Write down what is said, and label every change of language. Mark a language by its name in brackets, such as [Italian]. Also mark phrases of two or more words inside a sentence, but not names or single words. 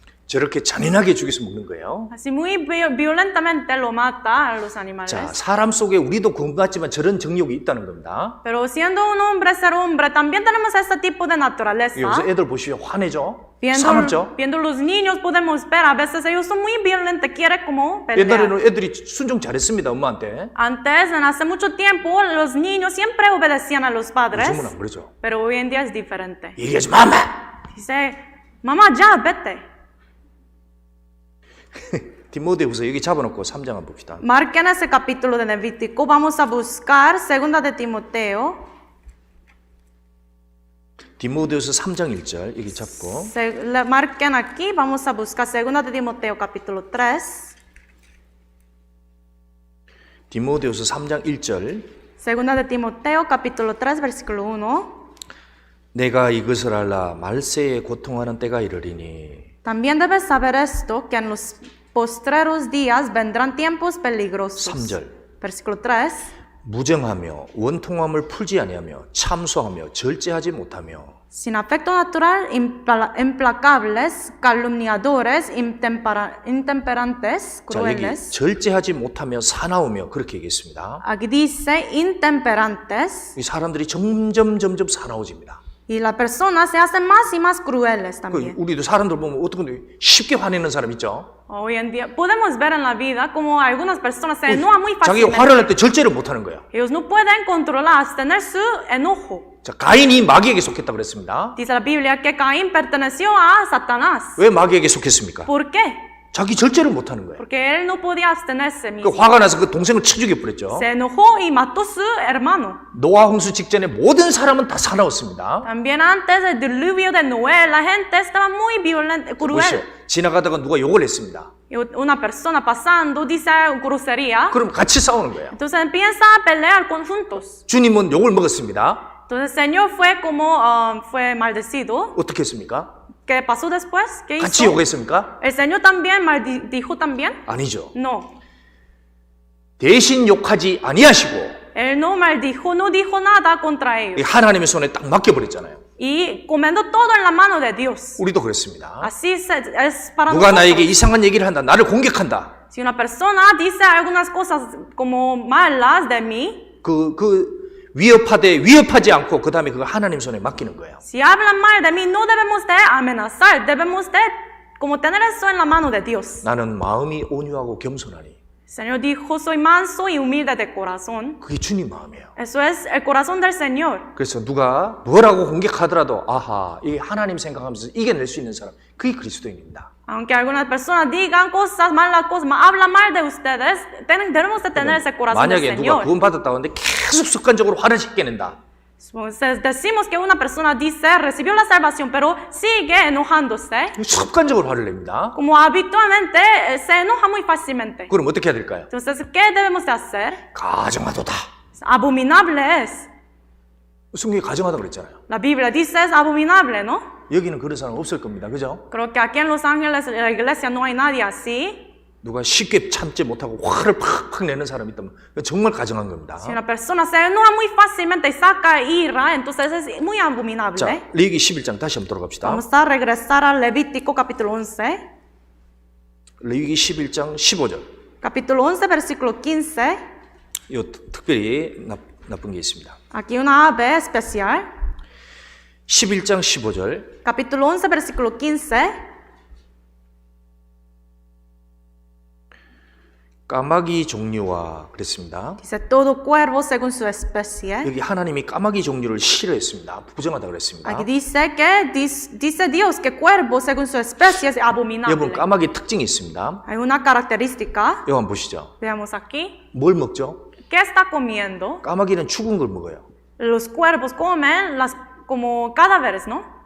[Korean] 저렇게 잔인하게 죽여서 먹는 거예요. [Spanish] Así muy violentamente lo mata a los [Korean] 자, [Spanish] animales. [Korean] 사람 속에 우리도 그런 것 같지만 저런 정욕이 있다는 겁니다. [Spanish] Pero siendo un hombre, ser hombre, también tenemos este tipo de naturaleza. [Korean] 여기서 애들 보시면 화내죠? [Spanish] Viendo, [Korean] 사납죠? [Spanish] viendo los niños podemos ver, a veces ellos son muy violentos, quieren como pelear. [Korean] 옛날에는 애들이 순종 잘했습니다, 엄마한테. [Spanish] Antes, en hace mucho tiempo, los niños siempre obedecían a los padres, [Korean] 요즘은 안 그러죠. [Spanish] pero hoy en día es diferente. [Korean] 얘기하지 마, 엄마! [Spanish] Dice, mamá, ya, vete. [Korean] 디모데후서 여기 잡아놓고 3장 한번 봅시다. [Spanish] Marquen ese capítulo de Levítico. Vamos a buscar segunda de Timoteo. [Korean] 디모데후서 3장 1절 여기 잡고 [Spanish] Marquen aquí. Vamos a buscar segunda de Timoteo capítulo 3. [Korean] 디모데후서 3장 1절 [Spanish] Segunda de Timoteo capítulo 3 versículo 1. [Korean] 내가 이것을 알라 말세에 고통하는 때가 이르리니 [Spanish] También debes saber esto, que en los postreros días vendrán tiempos peligrosos. [Korean] 3절 [Spanish] Versículo 3. [Korean] 무정하며 원통함을 풀지 아니하며 참소하며 절제하지 못하며 [Spanish] Sin afecto natural, implacables, calumniadores, intemperantes, [Korean] 자 여기 [Spanish] crueles. [Korean] 절제하지 못하며 사나우며 그렇게 얘기했습니다. [Spanish] Aquí dice intemperantes. [Korean] 이 사람들이 점점 사나워집니다. [Spanish] Y las personas se hacen más y más crueles también. [Korean] 우리도 사람들 보면 어떻게 쉽게 화내는 사람 있죠? [Spanish] Hoy en día podemos ver en la vida como algunas personas se enojan muy [Korean] 자기가 [Spanish] fácilmente. [Korean] 화를 낼 때 절제를 못하는 거예요. [Spanish] Ellos no pueden controlar, tener su enojo. [Korean] 자 가인이 마귀에게 속했다 그랬습니다. [Spanish] Dice la Biblia que Caín perteneció a Satanás. [Korean] 왜 마귀에게 속했습니까? [Spanish] ¿Por qué? [Korean] 자기 절제를 못하는 거예요. [Spanish] Porque él no podía abstenerse [Korean] 그 [Spanish] mismo. [Korean] 화가 나서 그 동생을 쳐 죽여버렸죠. [Spanish] Se enojó y mató a su hermano. [Korean] 노아 홍수 직전에 모든 사람은 다 사나웠습니다. [Spanish] También antes del diluvio de Noé, la gente estaba muy violenta, [Korean] 보시죠. [Spanish] cruel. [Korean] 지나가다가 누가 욕을 했습니다. [Spanish] Y una persona pasando dice grosería. [Korean] 그럼 같이 싸우는 거예요. [Spanish] Entonces empieza a pelear juntos. [Korean] 주님은 욕을 먹었습니다. [Spanish] Entonces el Señor fue como fue maldecido. [Korean] 어떻게 했습니까? [Spanish] ¿Qué pasó después? ¿Qué [Korean] 같이 [Spanish] hizo? [Korean] 욕했습니까? [Spanish] ¿El Señor también maldijo también? [Korean] 아니죠. [Spanish] No. [Korean] 대신 욕하지 아니하시고 [Spanish] Él no maldijo, no dijo nada contra [Korean] 이 [Spanish] ellos. [Korean] 하나님의 손에 딱 맡겨버렸잖아요. [Spanish] Y comendó todo en la mano de Dios. [Korean] 우리도 그렇습니다. [Spanish] Así es para [Korean] 누가 나에게 [Spanish] nosotros. [Korean] 이상한 얘기를 한다. 나를 공격한다. [Spanish] Si una persona dice algunas cosas como malas de mí, [Korean] 위협하지 않고 그 다음에 그걸 하나님 손에 맡기는 거예요. [Spanish] si hablan mal de mí, no debemos de amenazar, debemos de como tener eso en la mano de Dios. [Korean] 나는 마음이 온유하고 겸손하니. [Spanish] El Señor dijo, soy manso y humilde de corazón. [Korean] 그게 주님 마음이에요. [Spanish] Eso es el corazón del Señor. [Korean] 그래서 누가 뭐라고 공격하더라도 아하, 이 하나님 생각하면서 이겨낼 수 있는 사람, 그게 그리스도인입니다. [Spanish] Aunque algunas personas digan cosas, malas cosas, hablan mal de ustedes, debemos de tener ese corazón del [Korean] 만약에 누가 [Spanish] Señor. [Korean] 구원받았다고 하는데 계속 습관적으로 화를 쉽게 낸다. [Spanish] Entonces, decimos que una persona dice, recibió la salvación, pero sigue enojándose. [Korean] 습관적으로 화를 냅니다. [Spanish] Como habitualmente se enoja muy fácilmente. [Korean] 그럼 어떻게 해야 될까요? [Spanish] Entonces, ¿qué debemos de hacer? [Korean] 가정하도다. [Spanish] Abominable es. [Korean] 성경에 가정하다 그랬잖아요. [Spanish] La Biblia dice es abominable, ¿no? [Korean] 여기는 그런 사람 없을 겁니다. 그죠? [Spanish] Creo que aquí en Los Ángeles, en la iglesia, no hay nadie así. [Korean] 누가 쉽게 참지 못하고 화를 팍팍 내는 사람이 있다면 그건 정말 가정한 겁니다. [Spanish] Si una persona se enoja muy fácilmente y saca ira, entonces es muy abominable. [Korean] 자, 레위기 11장 다시 한번 돌아갑시다. [Spanish] Vamos a regresar al Levítico capítulo 11. [Korean] 레위기 11장 15절. [Spanish] Capítulo 11, versículo 15. [Korean] 이 특별히 나쁜 게 있습니다. [Spanish] Aquí una ave especial. [Korean] 11장 15절. [Spanish] Capítulo 11, versículo 15. [Korean] 까마귀 종류와 그랬습니다. [Spanish] Dice todo cuervo según su especie. [Korean] 여기 하나님이 까마귀 종류를 싫어했습니다. 부정하다 그랬습니다. [Spanish] Aquí dice que dice Dios que cuervo según su especie es abominable. [Korean] 여러분 까마귀 특징이 있습니다. [Spanish] Hay una característica. [Korean] 여기 한번 보시죠. [Spanish] Veamos aquí. [Korean] 뭘 먹죠? [Spanish] ¿Qué está comiendo? [Korean] 까마귀는 죽은 걸 먹어요. [Spanish] Los cuervos comen como cadáveres, ¿no?